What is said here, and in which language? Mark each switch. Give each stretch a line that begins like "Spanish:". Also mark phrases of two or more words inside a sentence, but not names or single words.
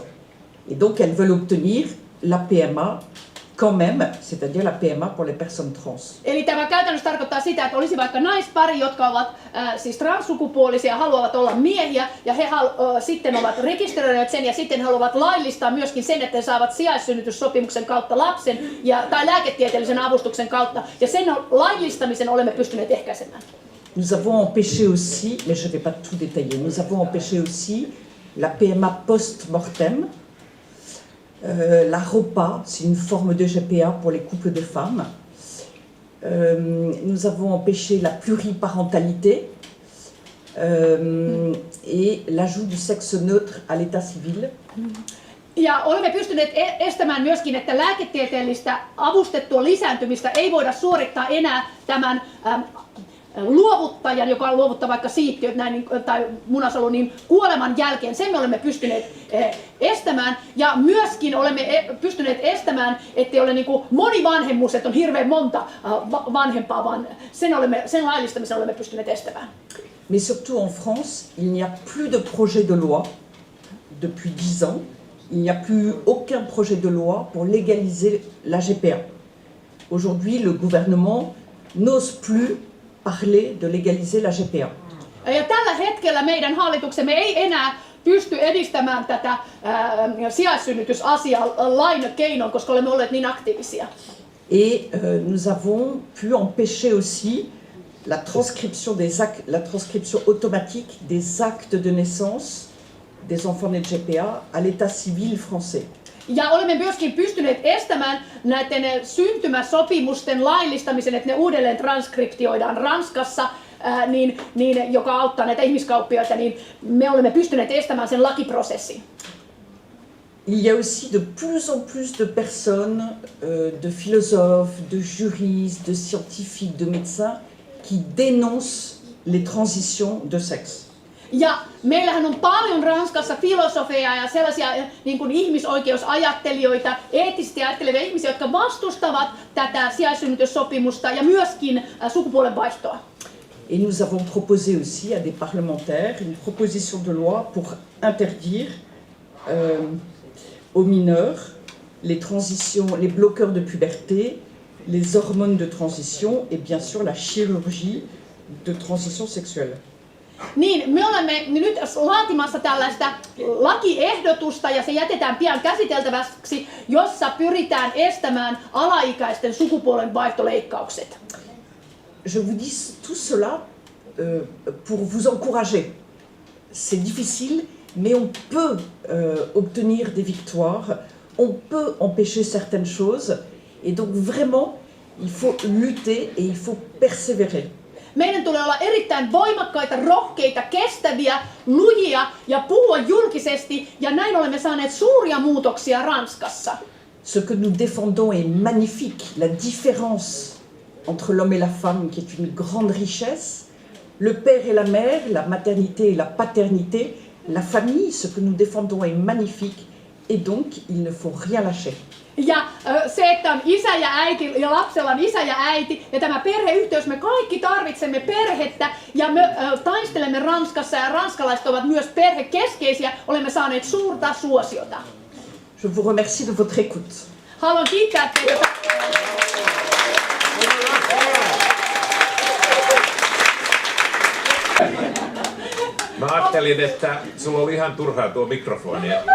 French: Et donc elles veulent obtenir la PMA quand même, c'est-à-dire la PMA pour les personnes trans.
Finnish: Eli tämä käytännössä tarkoittaa sitä, että olisi vaikka naispari, jotka ovat siis transsukupuolisia, haluavat olla miehiä, ja he sitten ovat rekisteröineet sen, ja sitten haluavat laillistaa myöskin sen, että he saavat sijaissynnytyssopimuksen kautta lapsen, tai lääketieteellisen avustuksen kautta, ja sen laillistamisen olemme pystyneet ehkäisemään.
French: Nous avons empêché aussi, mais je ne vais pas tout détailler, nous avons empêché aussi la PMA post-mortem. La ROPA, c'est une forme de GPA pour les couples de femmes. Nous avons empêché la pluriparentalité et l'ajout du sexe neutre à l'état civil.
Finnish: Ja olemme pystyneet estämään myöskin, että lääketieteellistä avustettua lisääntymistä ei voida suorittaa enää tämän luovuttajan, joka luovuttaa vaikka siittiöt tai munasolu, niin kuoleman jälkeen. Sen me olemme pystyneet estämään, ja myöskin olemme pystyneet estämään, ettei ole monivanhemmuus, että on hirveän monta vanhempaa, vaan sen laillistamisen olemme pystyneet estämään.
French: Mais surtout en France, il n'y a plus de projet de loi depuis 10 ans. Il n'y a plus aucun projet de loi pour légaliser la GPA. Aujourd'hui, le gouvernement n'ose plus parler de légaliser la GPA.
Finnish: Ja tällä hetkellä meidän hallituksemme ei enää pysty edistämään tätä sijaissynnytysasiaa lain keinoin, koska olemme olleet niin aktiivisia.
French: Et nous avons pu empêcher aussi la transcription automatique des actes de naissance des enfants nés de GPA à l'état civil français.
Finnish: Ja olemme myöskin pystyneet estämään näiden syntymäsopimusten laillistamisen, että ne uudelleen transkriptioidaan Ranskassa, joka auttaa näitä ihmiskauppioita, niin me olemme pystyneet estämään sen lakiprosessin.
French: Il y a aussi de plus en plus de personnes, de philosophes, de juristes, de scientifiques, de médecins qui dénoncent les transitions de sexe.
Finnish: Ja meillähän on paljon Ranskassa filosofeja ja sellaisia niin kuin ihmisoikeusajattelijoita, eettisesti ajattelevia ihmisiä, jotka vastustavat tätä sijaissynnytyssopimusta ja myöskin sukupuolen vaihtoa.
French: Et nous avons proposé aussi à des parlementaires une proposition de loi pour interdire aux mineurs les transitions, les bloqueurs de puberté, les hormones de transition et bien sûr la chirurgie de transition sexuelle.
Finnish: Niin, me olemme nyt laatimassa tällaista lakiehdotusta ja se jätetään pian käsiteltäväksi, jossa pyritään estämään alaikäisten sukupuolen vaihtoleikkaukset.
French: Je vous dis tout cela pour vous encourager. C'est difficile, mais on peut obtenir des victoires, on peut empêcher certaines choses, et donc vraiment, il faut lutter et il faut persévérer.
Finnish: Meidän tulee olla erittäin voimakkaita, rohkeita, kestäviä, lujia ja puhua julkisesti, ja näin olemme saaneet suuria muutoksia Ranskassa.
French: Ce que nous défendons est magnifique, la différence entre l'homme et la femme qui est une grande richesse, le père et la mère, la maternité et la paternité, la famille, ce que nous défendons est magnifique, et donc il ne faut rien lâcher.
Finnish: Ja se, että on isä ja äiti ja lapsella on isä ja äiti ja tämä perheyhteys, me kaikki tarvitsemme perhettä ja me taistelemme Ranskassa ja ranskalaiset ovat myös perhekeskeisiä, olemme saaneet suurta suosiota.
French: Je vous remercie de votre écoute.
Finnish: Haluan kiittää teitä. Mä ajattelin, että sulla oli ihan turhaa tuo mikrofoni.